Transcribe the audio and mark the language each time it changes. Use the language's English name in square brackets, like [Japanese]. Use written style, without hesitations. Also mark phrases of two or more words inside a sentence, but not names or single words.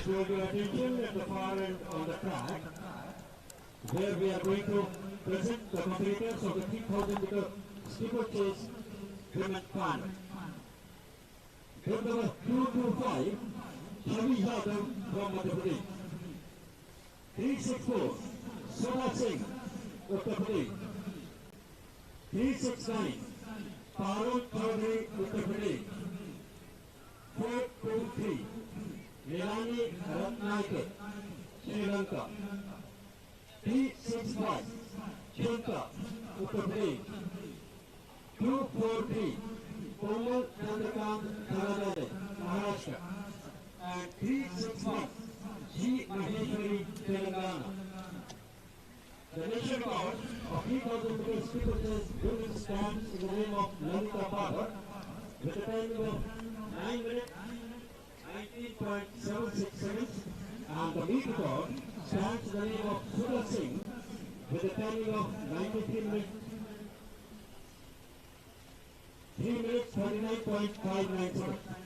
[English] Your attention at the far end on the track, where we are going to present the competitors of the 3,000 meter steeplechase women final. Group number 225, Shavi Yadav from Madhya Pradesh. 364, Sona Singh, Uttar Pradesh. 369, Parul Chaudhary, Uttar Pradesh. 423, Nilani Ratnayake, Sri Lanka. 365, Chinta, Uttar Pradesh. 243, Komal Chandrakant Tharadale, Maharashtra. And 361, G. Maheshwari, Telangana. The national record of 3,000 meters steeplechase women stands in the name of Lalita Bhagat with a time of 9 minutes 19.76 seconds, and the meet record stands in the name of Sudha Singh with a timing of 93 minutes 3 minutes 39.59 seconds.